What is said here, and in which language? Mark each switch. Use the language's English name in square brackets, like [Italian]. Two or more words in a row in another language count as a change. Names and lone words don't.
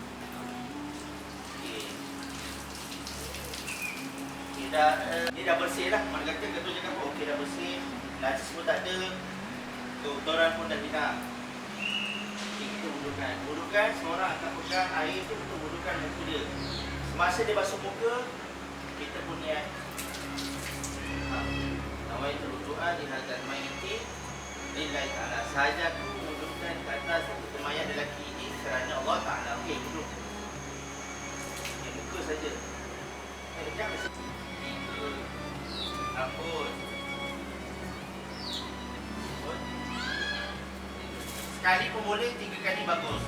[Malay] Okey. Ni dah bersih lah. Mana kata ketua cakap okey dah bersih, najis pun tak ada, kotoran pun dah hilang. Kita wudukan. Semua orang akan pegang air tu untuk wudukan muka dia. Semasa dia basuh muka, kita pun niat nawaitu doa di [Arabic] هذا الميت لله تعالى. [Malay] Sahaja aku wudukan ke atas mayat lelaki ini kerana Allah Ta'ala. Okey, wuduk. Muka saja. Jangan ampun. Sekali pun boleh, 3 kali bagus.